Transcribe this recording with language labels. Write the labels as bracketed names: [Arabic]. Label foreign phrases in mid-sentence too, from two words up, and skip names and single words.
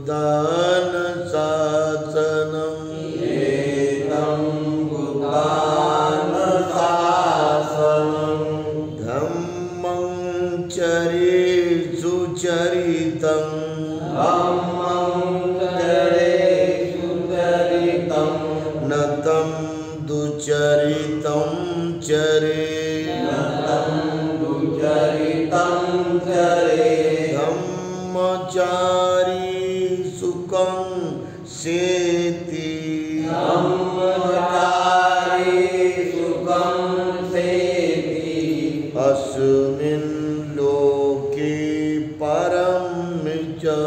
[Pali] शासनम् एतं बुद्धान शासनम् धम्मं चरेषु चरितं न तं दुचरितं चरे धम्मचारी सुखं सेति अस्मिन् लोके परं च